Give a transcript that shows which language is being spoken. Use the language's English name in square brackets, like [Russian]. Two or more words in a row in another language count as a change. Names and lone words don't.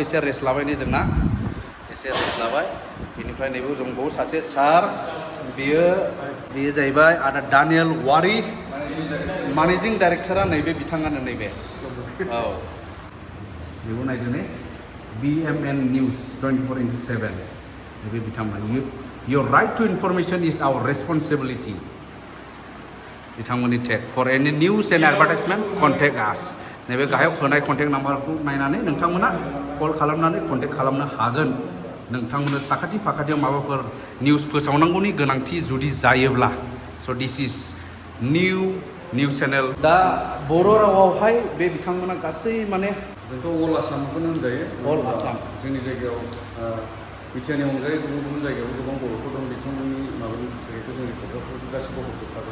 [Bodo] एसे रेस्ट लाबायनो जोंना एसे रेस्ट लाबाय बेनिफ्राय नैबे दंबावो सासे सार बेयो जाहैबाय आदा दानियेल वारि [English] managing director [Bodo] नैबे बिथाङानो नैबे औ बेखौ नायदो ने BMN निउस 24/7 नैबे बिथांमोन [English] your right to information is our responsibility [Bodo] बिथांमोननि [English] tag for any news and advertisement contact us [Bodo] नैबे गाहायाव होनाय कन्टेक्ट नाम्बारखौ नायनानै नोंथांमोना कल खालामनानै कन्टेक्ट खालामनो हागोन नोंथांमोननो साखाथि फाखाथियाव माबाफोर निउस फोसावनांगौनि गोनांथि जुदि जायोब्ला [English] so this is new channel [Bodo] दा बर' रावावहाय बे बिथांमोना गासै माने जोंथ' अल आसामखौनो होनजायो अल आसाम जोंनि जायगायाव बिटिआरनि अनगायै गुबुन गुबुन जायगायाव गोबां बर'फोर दं बिथांमोननि माबानि थाखायथ' जोंनि क'क्राझारफोर गासिबो हरजोबखागोन